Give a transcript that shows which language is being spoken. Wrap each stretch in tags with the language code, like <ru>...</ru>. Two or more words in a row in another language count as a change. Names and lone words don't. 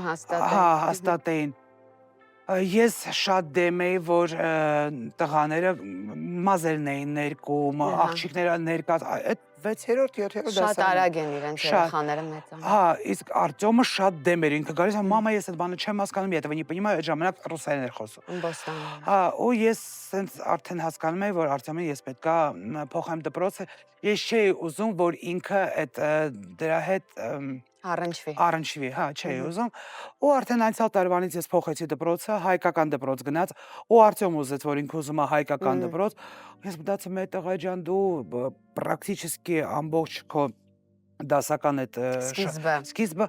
<hy>հաստատեին։ Ես շատ դեմ էի, որ տղաները մազերն էին ներկում, աղջիկները ներկած, այդ 6-րդ, 7-րդ դասարան։ Շատ արագ են իրենց երեխաները մեծանում։ Հա, իսկ Արտյոմը շատ դեմ էր, ինքը գալիս է, մամա, ես այդ բանը չեմ հասկանում,</hy> <ru>я этого не понимаю,</ru> <hy>այդ ժամանակ ռուսերեն էր խոսում։ Հա, ու ես սենց արդեն հասկանում եմ, որ Արտյոմին ես պետքա փոխեմ դպրոցը, ես չէի ուզում, որ ինքը այդ դրա հետ Առնչվի, հա, չէի ուզում։ Ու արդեն անցյալ տարվանից ես փոխեցի դպրոցը, հայկական դպրոց գնաց, ու Արտյոմ ուզեց, որ ինքը ուզում է հայկական դպրոց։ Ես մտածում եմ, տղա ջան, դու պրակտիկի ամբողջ քո դասական այդ սկիզբը</hy>